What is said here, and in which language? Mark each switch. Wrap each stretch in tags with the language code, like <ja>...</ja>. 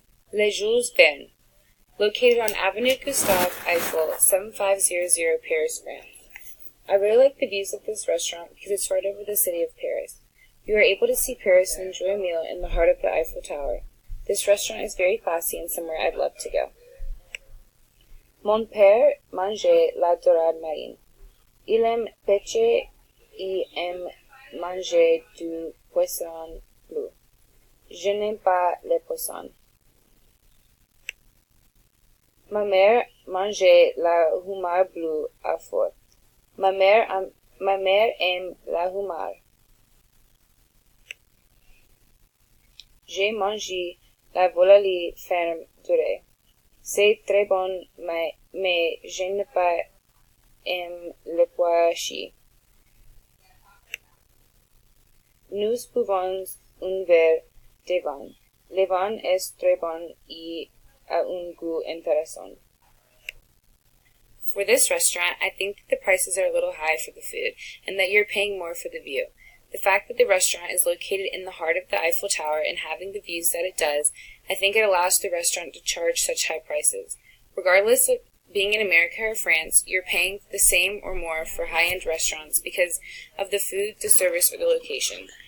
<en>Le Jules Verne, located on Avenue Gustave Eiffel, 7500 Paris, France. I really like the views of this restaurant because it's right over the city of Paris. You are able to see Paris and enjoy a meal in the heart of the Eiffel Tower. This restaurant is very classy and somewhere I'd love to go.</en> <fr>Mon père mangeait la dorade marine. Il aime pêcher et aime manger du poisson bleu. Je n'aime pas les poissons. Ma mère mangeait la homard bleu à fort. Ma mère aime la homard. J'ai mangé la volaille ferme durée. C'est très bon, mais je n'ai pas aime le pois chiche. Nous buvons un verre de vin. Le vin est très bon et a un goût intéressant.</fr> <en>For this restaurant, I think that the prices are a little high for the food, and that you're paying more for the view. The fact that the restaurant is located in the heart of the Eiffel Tower and having the views that it does, I think it allows the restaurant to charge such high prices. Regardless of being in America or France, you're paying the same or more for high-end restaurants because of the food, the service, or the location.</en>